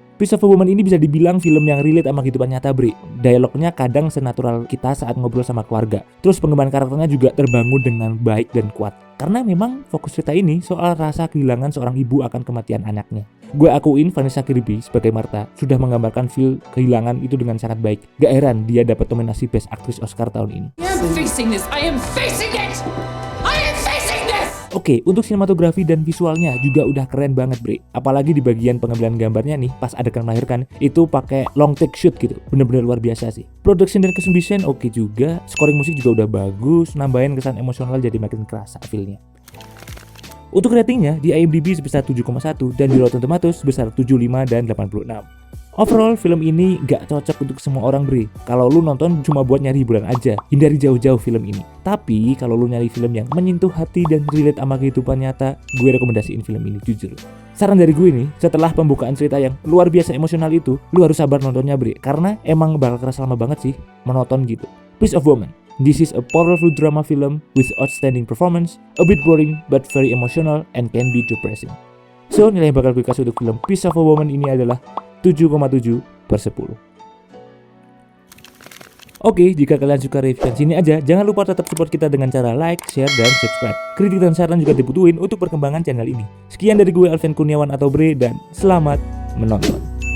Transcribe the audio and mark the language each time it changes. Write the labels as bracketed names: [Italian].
[Indonesian] Piece of a Woman ini bisa dibilang film yang relate sama kehidupan nyata, Bre. Dialognya kadang senatural kita saat ngobrol sama keluarga. Terus pengembangan karakternya juga terbangun dengan baik dan kuat. Karena memang fokus cerita ini soal rasa kehilangan seorang ibu akan kematian anaknya. Gue akuin Vanessa Kirby sebagai Martha sudah menggambarkan feel kehilangan itu dengan sangat baik. Gak heran dia dapat nominasi Best Actress Oscar tahun ini. [English] I am facing this. I am facing it. I am facing this. [Indonesian] Oke, untuk sinematografi dan visualnya juga udah keren banget, bre. Apalagi di bagian pengambilan gambarnya nih, pas adegan melahirkan, itu pakai long take shoot gitu. Bener-bener luar biasa sih. Production dan costume design oke juga, scoring musik juga udah bagus, nambahin kesan emosional jadi makin kerasa feel-nya. Untuk ratingnya, di IMDb sebesar 7,1 dan di Rotten Tomatoes sebesar 75 dan 86. Overall, film ini gak cocok untuk semua orang, bre. Kalau lu nonton cuma buat nyari hiburan aja, hindari jauh-jauh film ini. Tapi kalau lu nyari film yang menyentuh hati dan relate sama kehidupan nyata, gue rekomendasiin film ini jujur. Saran dari gue nih, setelah pembukaan cerita yang luar biasa emosional itu, lu harus sabar nontonnya, bre. Karena emang bakal kerasa lama banget sih, monoton gitu. Piece of Woman. [English] This is a powerful drama film with outstanding performance, a bit boring but very emotional and can be depressing. [Indonesian] So, nilai yang bakal gue kasih untuk film Piece of a Woman ini adalah 7,7/10. Oke, jika kalian suka review sini aja, jangan lupa tetap support kita dengan cara like, share, dan subscribe. Kritik dan saran juga dibutuhin untuk perkembangan channel ini. Sekian dari gue Alvin Kurniawan atau Bre, dan selamat menonton.